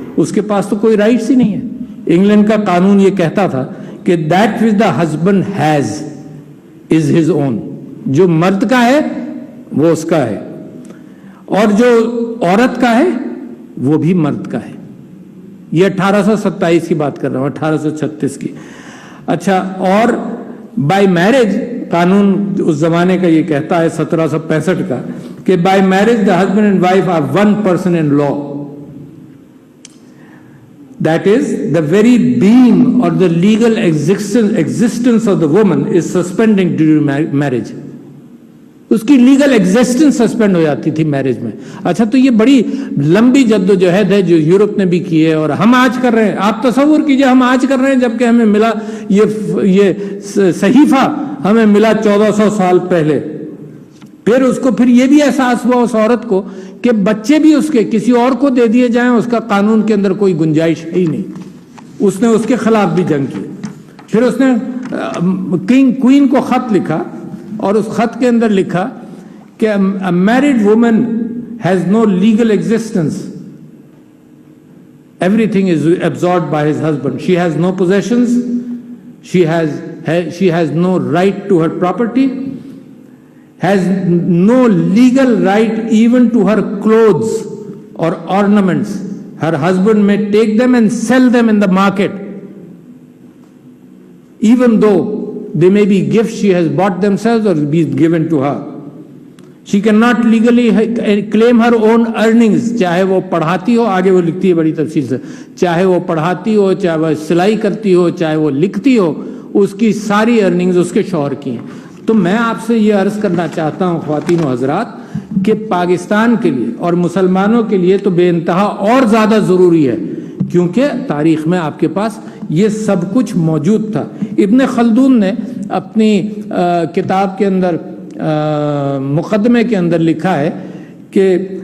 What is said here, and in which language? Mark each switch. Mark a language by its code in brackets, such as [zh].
[ur] اس کے پاس تو کوئی رائٹس ہی نہیں ہے۔ انگلینڈ کا قانون یہ کہتا تھا کہ that [en] which the husband has is his own، [ur] جو مرد کا ہے وہ اس کا ہے، اور جو عورت کا ہے وہ بھی مرد کا ہے۔ یہ 1827 کی بات کر رہا ہوں، 1836 کی۔ اچھا، اور بائی میرج قانون اس زمانے کا یہ کہتا ہے 1765 کا کہ by marriage [en] the husband and wife are one person in law. That is, the very being or the legal existence of the woman is suspending during marriage. [ur] اس کی لیگل ایگزسٹنس سسپینڈ ہو جاتی تھی میرج میں۔ اچھا، تو یہ بڑی لمبی جدوجہد ہے جو یورپ نے بھی کی ہے اور ہم آج کر رہے ہیں۔ آپ تصور کیجئے ہم آج کر رہے ہیں جبکہ ہمیں ملا یہ صحیفہ ہمیں ملا 1400 سال پہلے۔ پھر اس کو یہ بھی احساس ہوا اس عورت کو کہ بچے بھی اس کے کسی اور کو دے دیے جائیں، اس کا قانون کے اندر کوئی گنجائش ہے ہی نہیں۔ اس نے اس کے خلاف بھی جنگ کی۔ پھر اس نے کوئین کو خط لکھا اور اس خط کے اندر لکھا کہ [en] a married woman has no legal existence. Everything is absorbed by his husband. She has no possessions. She has no right to her property. Has no legal right even to her clothes or ornaments. Her husband may take them and sell them in the market, even though they may be gifts she has bought themselves or be given to her. She cannot legally claim her own earnings. [ur] چاہے وہ پڑھاتی ہو، آگے وہ لکھتی ہے بڑی تفصیل سے، چاہے وہ پڑھاتی ہو، چاہے وہ سلائی کرتی ہو، چاہے وہ لکھتی ہو، اس کی ساری ارننگز اس کے شوہر کی ہیں۔ تو میں آپ سے یہ عرض کرنا چاہتا ہوں خواتین و حضرات کہ پاکستان کے لیے اور مسلمانوں کے لیے تو بے انتہا اور زیادہ ضروری ہے، کیونکہ تاریخ میں آپ کے پاس یہ سب کچھ موجود تھا۔ ابن خلدون نے اپنی کتاب کے اندر مقدمے کے اندر لکھا ہے کہ